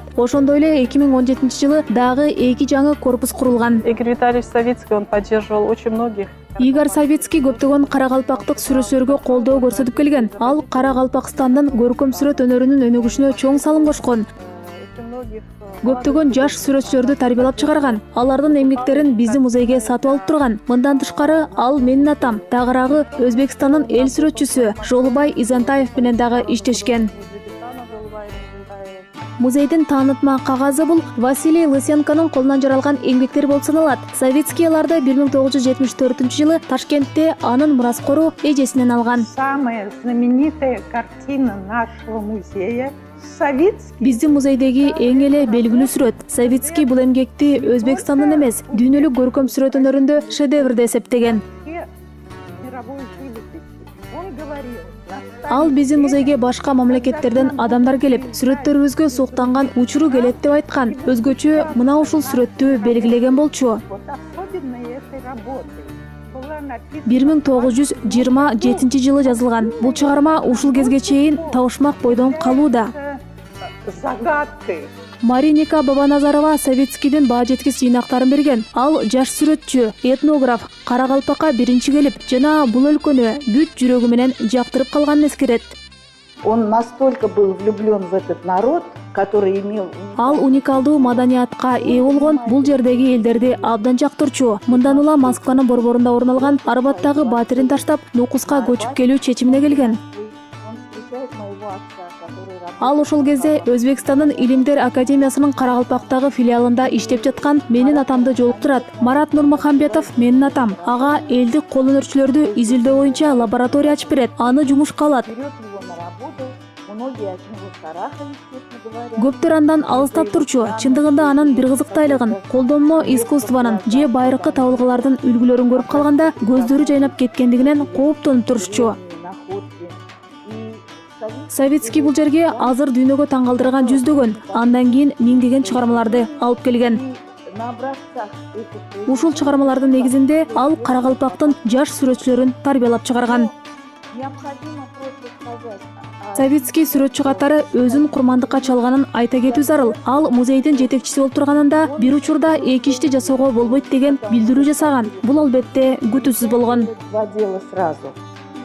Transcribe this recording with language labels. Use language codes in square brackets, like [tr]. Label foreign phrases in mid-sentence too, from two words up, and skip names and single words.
[ky] Ошондой эле 2017 жылы дагы 2 жаңы корпус курулган. [ru] Игорь Витальевич Савицкий, он поддерживал очень многих. [ky] Игорь Савицкий көптөгөн карагалпактык сүрөтчүлөргө колдоо көрсөтүп келген. Ал Карагалпакстандын көркөм сүрөт өнөрүнүн өнүгүшүнө чоң салым кошкон. [ru] Очень многих [ky] Көптөгөн жаш сүрөтчүлөрдү тарбиялап чыгарган. Алардын эмгектерин биздин музейге сатып алып турган. Мындан тышкары, ал менин атам, тагыраагы Өзбекстандын эл сүрөтчүсү Жолубай Изантаев менен дагы иштешкен. [ru] Узбекистана, Жолубай Изантаев. [ky] Музейдин таанытма кагазы бул Василий Лысенконун колунан жаралган эмгектер болуп саналат. Савицкий аларды 1974 Ташкентте анын мураскору эжесинен алган. [ru] Самая знаменитая картина нашего музея Савицкий. [ky] Биздин музейдеги эң эле белгилүү сүрөт. Савицкий бул эмгекти Өзбекстандын эмес, дүйнөлүк көркөм сүрөт өнөрүндө шедевр деп эсептеген. [ru] Мировой живописи. Он говорил, [ky] Ал биздин музейге башка мамлекеттерден адамдар келип, сүрөттөрүбүзгө суктанган учуру келет деп айткан. Өзгөчө мына ушул сүрөттү белгилеген болчу. [ru] вот особенной этой работы была написана [ky] 1927 жылы жазылган. Бул чыгарма ушул кезге чейин табышмак бойдон калууда. [ru] загадкой. [ky] Мариника Бабаназарова Савицкийдин баа жеткис жыйнактарын берген. Ал жаш сүрөтчү, этнограф, Карагалпакка биринчи келип, жана бул өлкөнү бүт жүрөгү менен жактырып калганын эскерет. [ru] Он настолько был влюблен в этот народ, который имел [ky] Ал уникалдуу маданиятка ээ болгон, бул жердеги элдерди абдан жактырчу. Мындан улам Москванын борборунда орун алган Арбаттагы батирин таштап, Нукуска көчүп келүү чечимине келген. [ru] он встречает моего отца, который работал. [ky] Ал ошол кезде Өзбекстандын Илимдер академиясынын Карагалпактагы филиалында иштеп жаткан менин атамды жолуктурат. Марат Нурмахамбетов менин атам. Ага элдик кол өнөрчүлөрдү изилдөө боюнча лаборатория ачып берет. Аны жумушка алат. [ru] Берет его на работу, он Многие от него шарахались, честно говоря. [ky] Көптөр андан алыстап турчу, чындыгында анын бир кызыктайлыгын, колдонмо искусствонун же байыркы табылгалардын үлгүлөрүн көрүп калганда көздөрү жайнап кеткендигинен кооптонуп турушчу. Савицкий бул жерге азыр дүйнөгө таң калтырган жүздөгөн, андан кийин миңдеген чыгармаларды алып келген. Ушул чыгармалардын негизинде ал Каракалпактын жаш сүрөтчүлөрүн тарбиялап чыгарган. Савицкий сүрөтчү катары өзүн курмандыкка чалганын айта кетүү зарыл. Ал музейдин жетекчиси болуп турганында бир учурда эки ишти жасоого болбойт деген билдирүү жасаган. Бул албетте күтүүсүз болгон. [ru] Два дела сразу.